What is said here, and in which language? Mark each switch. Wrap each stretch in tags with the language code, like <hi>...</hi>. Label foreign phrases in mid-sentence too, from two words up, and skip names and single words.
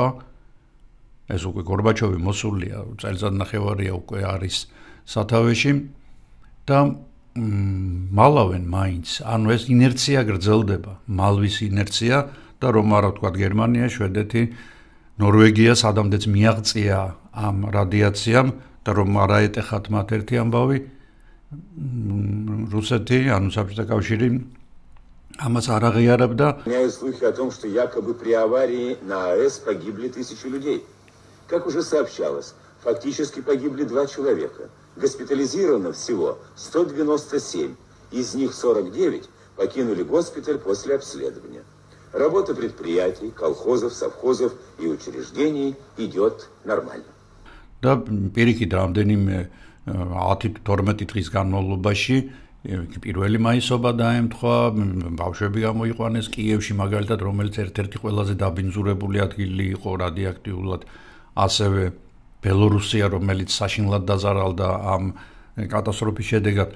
<ka>ეს უკვე გორბაჩოვი მოსულია, წელიწადნახევარია უკვე არის სათავეში და მალავენ მაინც, ანუ ეს ინერცია გრძელდება, მალვის ინერცია და რომ არა ვთქვათ გერმანია, შვედეთი, ნორვეგია სადამდეც მიაღწია ამ რადიაციამ და რომ არა ეტეხათ მათ ერთი ამბავი, რუსეთი, ანუ საბჭოთა კავშირი ამას არ აღიარებდა.</ka> <ru>Слухи о том, что якобы при аварии на АЭС погибли 1000 людей. Как уже сообщалось, фактически погибли 2 человека. Госпитализировано всего 197, из них 49 покинули госпиталь после обследования. Работа предприятий, колхозов, совхозов и учреждений идет нормально.</ru> <ka>და პირიქით რამდენიმე 10-12 დღის განმავლობაში პირველი მაისობა დაემთხვა, ბავშვები გამოიყვანეს კიევში მაგალითად, რომელიც ერთ-ერთი ყველაზე დაბინძურებული ადგილი იყო რადიოაქტიურად, ასევე ბელორუსია, რომელიც საშინლად დაზარალდა ამ კატასტროფის შედეგად.</ka>